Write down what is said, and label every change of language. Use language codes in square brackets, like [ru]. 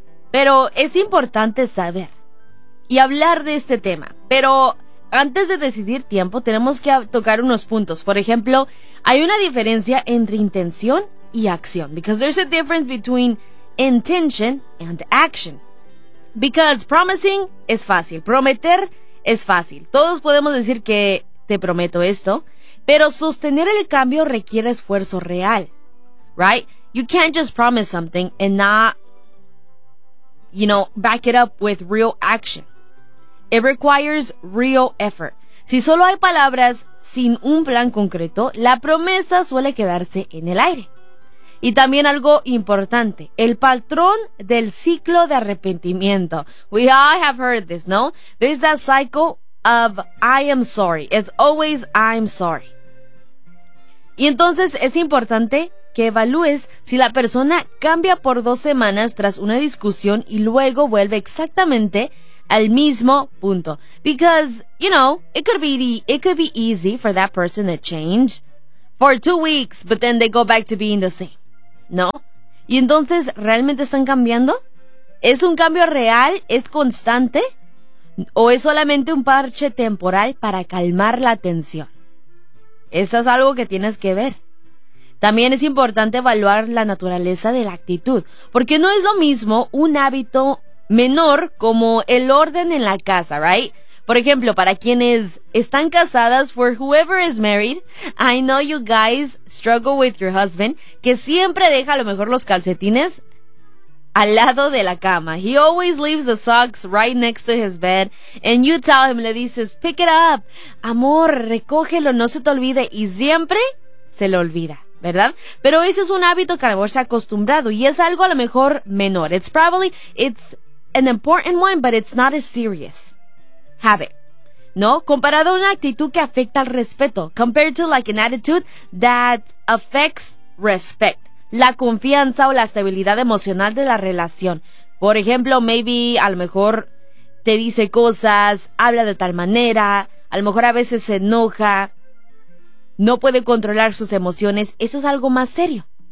[es] Pero es importante saber y hablar de este tema. Pero antes de decidir tiempo, tenemos que tocar unos puntos. Por ejemplo, hay una diferencia entre intención y acción. [en] Because there's a difference between intention and action. Because promising [es] es fácil. Prometer es fácil. Todos podemos decir que te prometo esto. Pero sostener el cambio requiere esfuerzo real. Right? [en] You can't just promise something and not, you know, back it up with real action. It requires real effort. [es] Si solo hay palabras sin un plan concreto, la promesa suele quedarse en el aire. Y también algo importante, el patrón del ciclo de arrepentimiento. [en] We all have heard this, no? There's that cycle of I am sorry. It's always I'm sorry. [es] Y entonces es importante que evalúes si la persona cambia por 2 semanas tras una discusión y luego vuelve exactamente al mismo punto. [en] Because, you know, it could be easy for that person to change for 2 weeks, but then they go back to being the same. [es] ¿No? ¿Y entonces realmente están cambiando? ¿Es un cambio real? ¿Es constante? ¿O es solamente un parche temporal para calmar la tensión? Eso es algo que tienes que ver. También es importante evaluar la naturaleza de la actitud, porque no es lo mismo un hábito menor como el orden en la casa, right? Por ejemplo, para quienes están casadas, [en] for whoever is married, I know you guys struggle with your husband, [es] que siempre deja a lo mejor los calcetines al lado de la cama. [en] He always leaves the socks right next to his bed, and you tell him, [es] le dices, [en] pick it up, [es] amor, recógelo, no se te olvide, y siempre se le olvida. ¿Verdad? Pero ese es un hábito que a lo mejor se ha acostumbrado y es algo a lo mejor menor. [en] It's an important one, but it's not a serious habit. [es] ¿No? Comparado a una actitud que afecta al respeto. [en] Compared to like an attitude that affects respect. [es] La confianza o la estabilidad emocional de la relación. Por ejemplo, maybe a lo mejor te dice cosas, habla de tal manera, a lo mejor a veces se enoja, no puede controlar sus emociones, eso es algo más serio.